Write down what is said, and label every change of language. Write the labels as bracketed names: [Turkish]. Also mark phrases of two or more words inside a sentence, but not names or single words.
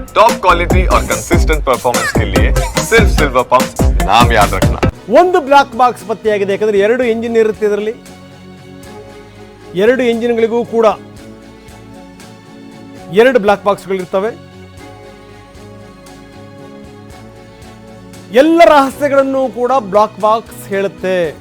[English] top quality [Hindi] और [English] consistent performance [Hindi] के लिए सिर्फ सिल्वर पंप नाम याद रखना। [Kannada] ಒಂದು [English] black box [Kannada] ಪತ್ತೆಯಾಗಿದೆ. ಯಾಕಂದರೆ 2 ಇಂಜಿನ್ ಇರುತ್ತೆ ಇದರಲ್ಲಿ. 2 ಇಂಜಿನ್ಗಳಿಗೂ ಕೂಡ 2 ಬ್ಲಾಕ್ ಬಾಕ್ಸ್ಗಳಿರ್ತವೆ. ಎಲ್ಲ ರಹಸ್ಯಗಳನ್ನು ಕೂಡ [English] black box [Kannada] ಹೇಳುತ್ತೆ.